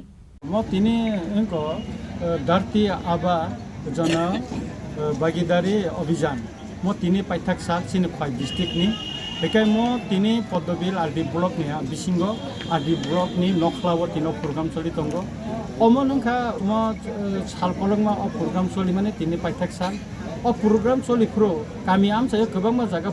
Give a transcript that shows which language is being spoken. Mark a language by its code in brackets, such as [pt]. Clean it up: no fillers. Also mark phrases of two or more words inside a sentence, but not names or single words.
[trp] म तिनी इनको धरती आबा जन भागीदारी अभियान म तिनी पाइथाक साल चिनि खय डिस्ट्रिक्ट नि बेखाय म तिनी पद्मबिल [en] RD block [trp] नि बिसिंगो [en] RD block [trp] नि नखलाव तिनो प्रोग्राम चलि दंगो अमनखा म सालकलंमा अ प्रोग्राम चलि माने तिनी पाइथाक साल अ प्रोग्राम चलिफ्रो गामि आमसाय गोबांमा जागा